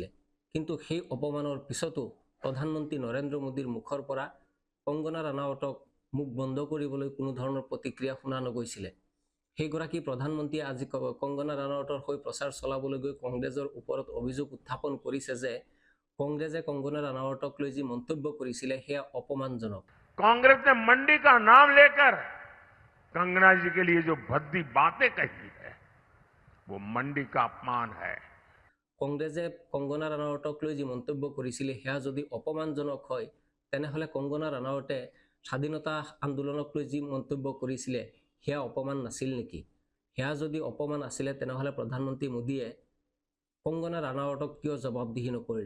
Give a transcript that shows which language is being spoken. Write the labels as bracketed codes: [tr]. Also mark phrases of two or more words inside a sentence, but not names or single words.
[as] কিন্তু সেই অপমানৰ পিছতো প্ৰধানমন্ত্ৰী নৰেন্দ্ৰ মোদীৰ মুখৰ পৰা কংগনা ৰানাৱটক মুখ বন্ধ কৰিবলৈ কোনো ধৰণৰ প্ৰতিক্ৰিয়া শুনা নগৈছিলে। সেইগৰাকী প্ৰধানমন্ত্ৰীয়ে আজি কংগনা ৰানাৱটৰ হৈ প্ৰচাৰ চলাবলৈ গৈ কংগ্ৰেছৰ ওপৰত অভিযোগ উত্থাপন কৰিছে যে কংগ্ৰেছে কংগনা ৰানাৱটক লৈ যি মন্তব্য কৰিছিলে সেয়া অপমানজনক। [hi] कांग्रेस ने मंडी का नाम लेकर कंगना जी के लिए जो भद्दी बातें कही है वो मंडी का अपमान है। [as] কংগ্ৰেছে কংগনা ৰানাৱটক লৈ যি মন্তব্য কৰিছিলে সেয়া যদি অপমানজনক হয়, তেনেহলে কংগনা ৰানাৱটে স্বাধীনতা আন্দোলনক লৈ যি মন্তব্য কৰিছিলে সেয়া অপমান নাছিল নেকি? সেয়া যদি অপমান আছিলে তেনেহলে প্ৰধানমন্ত্ৰী মোদীয়ে কংগনা ৰানাৱটক কিয় জবাবদিহি নকৰিলে?